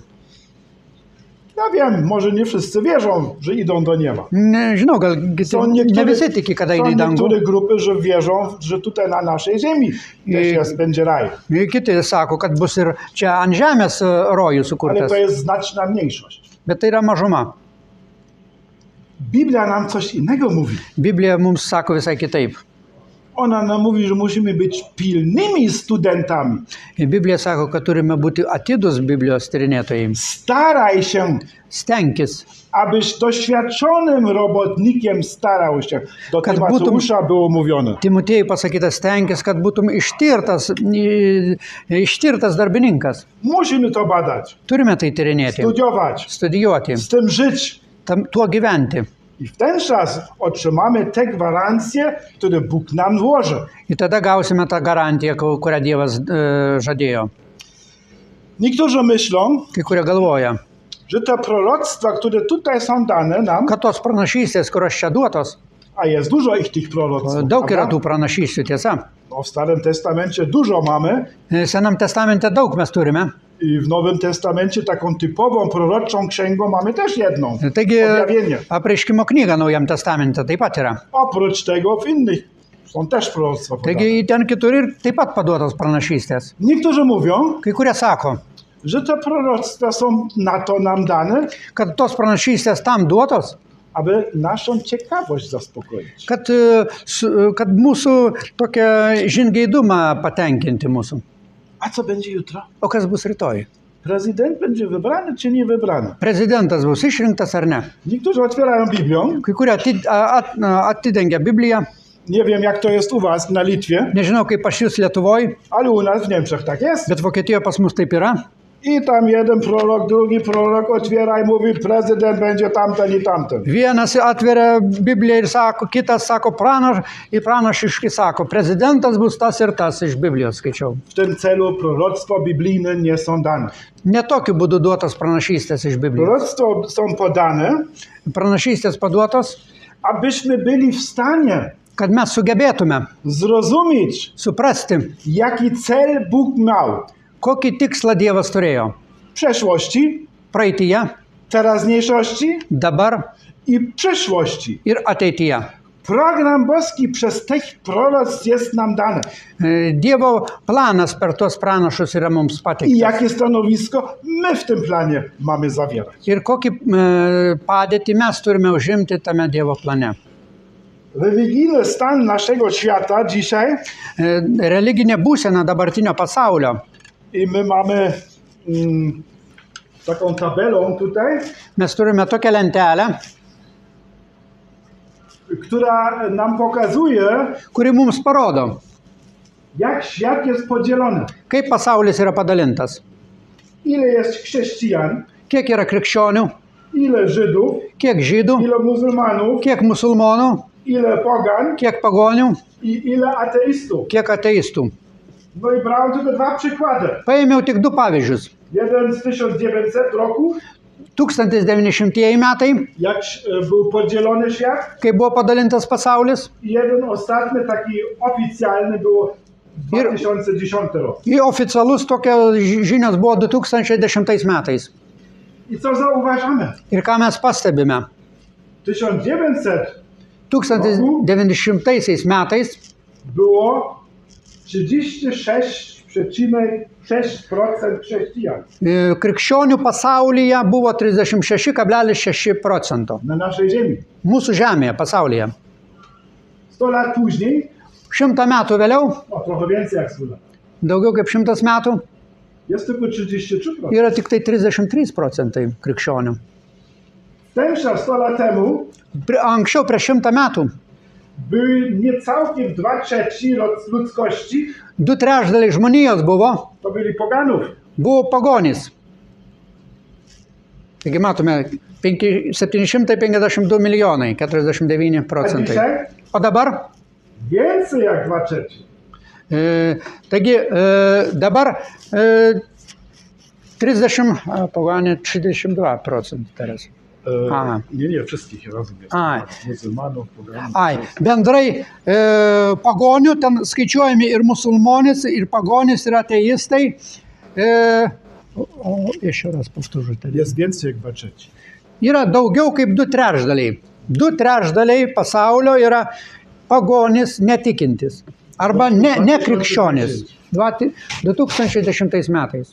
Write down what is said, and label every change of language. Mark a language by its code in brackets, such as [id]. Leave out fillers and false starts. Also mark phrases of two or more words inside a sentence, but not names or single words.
[pl] Ja wiem, może nie wszyscy wierzą, że idą do nieba. [lt] Nežinau, gal ne visi tiki, kada [pl] są [lt] eina į dangų. [pl] niektóre grupy, że wierzą, że tutaj na naszej ziemi też jest, będzie raj. [lt] Kiti sako, kad bus ir čia ant žemės rojus [pl] Ale [lt] sukurtas. [pl] to jest znaczna mniejszość. [lt] Bet tai yra mažuma. [pl] Biblia nam coś innego mówi. [lt] Biblija mums sako visai kitaip. [pl] Ona nam mówi, że musimy być pilnymi studentami. [lt] Biblija sako, kad turime būti atidus Biblijos tyrinėtojai. [pl] Staraj się, [lt] Stenkis, [pl] abyś doświadczonym robotnikiem starał się. Do [lt] Kad [pl] Tymoteusza było mówione. [lt] Timotėjai pasakyta, stenkis, kad būtum ištirtas darbininkas. [pl] Musimy to badać, [lt] Turime tai tyrinėti, [pl] studiować, [lt] studijuoti, [pl] z tym żyć. [lt] tuo gyventi. [pl] I w ten czas otrzymamy te gwarancje, które Bóg nam włoży. [lt] Ir tada gausime tą garantiją, kurią Dievas žadėjo. [pl] Niektórzy myślą, [lt] Kai kurie galvoja, [pl] że te proroctwa, które tutaj są dane nam, [lt] kad tos pranašystės, kurios čia duotos, [pl] a jest dużo ich tych proroctw, [lt] daug yra [pl] prawda? [lt] tų pranašysčių, tiesa. [pl] No, w Starym Testamencie dużo mamy [lt] Senam testamente daug mes turime. [pl] i w Nowym Testamencie taką typową proroczą księgą mamy też jedną. [lt] Taigi, [pl] Objawienie. [lt] apreiškimo knyga Naujam testamente taip pat yra. [pl] Oprócz tego w innych są też proroctwa podane. [lt] Taigi, ten kitur ir taip pat paduotos pranašystės. [pl] Niektórzy mówią, [lt] Kai kurie sako, [pl] że te proroctwa są na to nam dane, [lt] kad tos pranašystės tam duotos, [pl] aby naszą ciekawość zaspokoić. [lt] kad mūsų tokią žingeidumą patenkinti mūsų. [pl] A co będzie jutro? [lt] O kas bus rytoj? [pl] Prezydent będzie wybrany czy nie wybrany? [lt] Prezidentas bus išrinktas ar ne? [pl] Niektórzy otwierają Biblią. [lt] Kai kurie atidengia Bibliją. [pl] Nie wiem, jak to jest u was na Litwie, [lt] Nežinau, kaip pas jūs Lietuvoje, [pl] ale u nas w Niemczech tak jest. [lt] bet Vokietijoje pas mus taip yra. [pl] I tam jeden prorok, drugi prorok otwiera i mówi, prezydent będzie tamten i tamten. [lt] Vienas atveria Bibliją ir sako, kitas sako pranašiškai sako, prezidentas bus tas ir tas iš Biblijos skaičiau. [pl] W tym celu proroctwo biblijne nie są dane. [lt] Ne tokiu būdu duotas pranašystės iš Biblijos. [pl] Proroctwo są podane, [lt] Pranašystės paduotos, [pl] abyśmy byli w stanie [lt] kad mes sugebėtume [pl] zrozumieć, [lt] suprasti, [pl] jaki cel Bóg miał [lt] kokį tikslą Dievas turėjo [pl] w przeszłości, [lt] praeityje, [pl] teraźniejszości [lt] dabar [pl] i przyszłości. [lt] ir ateityje. [pl] Program boski przez tych proroctw jest nam dany. [lt] Dievo planas per tuos pranašus yra mums [pl] I [lt] pateiktas. [pl] jakie stanowisko my w tym planie mamy zawierać. [lt] Ir kokį padėtį mes turime užimti tame Dievo plane. [pl] Religijny stan naszego świata dzisiaj, [lt] Religinė būsena dabartinio pasaulio. [pl] i my mamy taką tabelą tutaj, [lt] Mes turime tokią lentelę, [pl] która nam pokazuje, [lt] kuri mums parodo, [pl] jak świat jest podzielony. [lt] kaip pasaulis yra padalintas. [pl] Ile jest chrześcijan, [lt] Kiek yra krikščionių, [pl] ile Żydów, [lt] kiek žydų, [pl] ile muzułmanów, [lt] kiek musulmonų, [pl] ile pogan [lt] kiek pagonių, [pl] i ile ateistów. [lt] kiek ateistų. [pl] No i brałem tylko dwa przykłady. [lt] Paėmiau tik du pavyzdžius. [pl] Jeden z 1900 roku, [lt] 1900 metai, [pl] jak był podzielony świat, [lt] kai buvo padalintas pasaulis, [pl] i jeden ostatni, taki oficjalny, było 2010 rok. [lt] ir oficialus tokios žinios buvo 2010 metais. [pl] I co zauważamy? [lt] Ir ką mes pastebime? 1900 1900 metais [pl] było 36,6% chrześcijan. [lt] Krikščionių pasaulyje buvo 36,6%. [pl] Na naszej ziemi. [lt] Mūsų žemėje, pasaulyje. [pl] 100 lat później, [lt] 100 metų vėliau, [pl] o trochę więcej jak 100 lat, [lt] daugiau kaip 100 metų, [pl] jest tylko 33%. [lt] yra tik tai 33% krikščionių. [pl] Ten czas 100 lat temu [lt] Anksčiau, prieš 100 metų, [pl] były niecałkiem 2/3 ludzkości, [lt] 2/3 žmonijos buvo [pl] poganów. [lt] pagonys. Taigi matome, 752 milijonai, 49%. [pl] A dzisiaj? [lt] O dabar? [pl] Więcej jak 2/3. [lt] Taigi dabar 32% teraz. Aha. [pl] Nie wszystkich razem jest. Ai. Muzułmanów, poganów. [lt] Ai, bendrai pagonių, ten skaičiuojami ir musulmonys, ir pagonys, ir ateistai. [pl] Jeszcze raz powtórzę. Jest więcej jak 2/3. [lt] Yra daugiau kaip 2/3. 2/3 pasaulio yra pagonys netikintis. Arba ne krikščionis. 2010 metais.